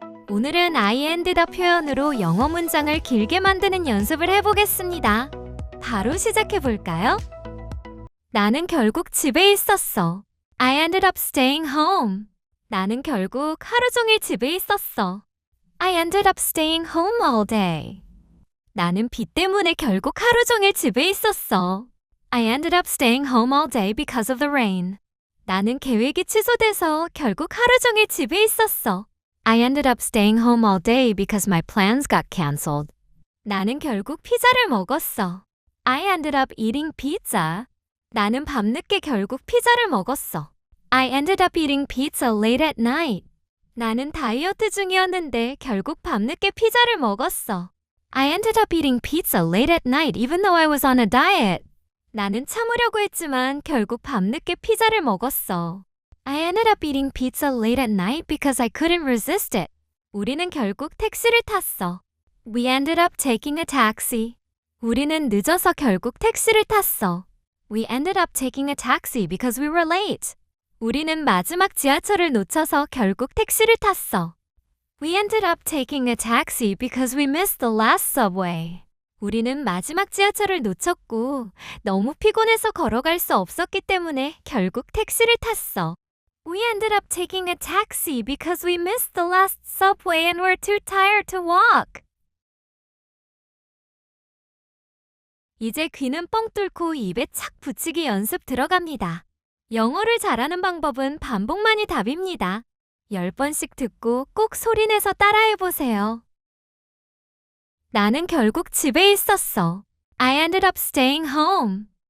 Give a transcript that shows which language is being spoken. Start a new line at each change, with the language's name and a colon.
Korean: 오늘은
English: I ended up
Korean: 표현으로 영어 문장을 길게 만드는 연습을 해보겠습니다. 바로 시작해볼까요? 나는 결국 집에 있었어.
English: I ended up staying home.
Korean: 나는 결국 하루 종일 집에 있었어.
English: I ended up staying home all day.
Korean: 나는 비 때문에 결국 하루 종일 집에 있었어.
English: I ended up staying home all day because of the rain.
Korean: 나는 계획이 취소돼서 결국 하루 종일 집에 있었어.
English: I ended up staying home all day because my plans got cancelled.
Korean: 나는 결국 피자를 먹었어.
English: I ended up eating pizza.
Korean: 나는 밤늦게 결국 피자를 먹었어.
English: I ended up eating pizza late at night.
Korean: 나는 다이어트 중이었는데 결국 밤늦게 피자를 먹었어.
English: I ended up eating pizza late at night even though I was on a diet.
Korean: 나는 참으려고 했지만 결국 밤늦게 피자를 먹었어.
English: I ended up eating pizza late at night because I couldn't resist it.
Korean: 우리는 결국 택시를 탔어.
English: We ended up taking a taxi.
Korean: 우리는 늦어서 결국 택시를 탔어.
English: We ended up taking a taxi because we were late.
Korean: 우리는 마지막 지하철을 놓쳐서 결국 택시를 탔어.
English: We ended up taking a taxi because we missed the last subway.
Korean: 우리는 마지막 지하철을 놓쳤고 너무 피곤해서 걸어갈 수 없었기 때문에 결국 택시를 탔어.
English: We ended up taking a taxi because we missed the last subway and were too tired to walk.
Korean: 이제 귀는 뻥 뚫고 입에 착 붙이기 연습 들어갑니다. 영어를 잘하는 방법은 반복만이 답입니다. 10번씩 듣고 꼭 소리내서 따라해보세요. 나는 결국 집에 있었어.
English: I ended up staying home.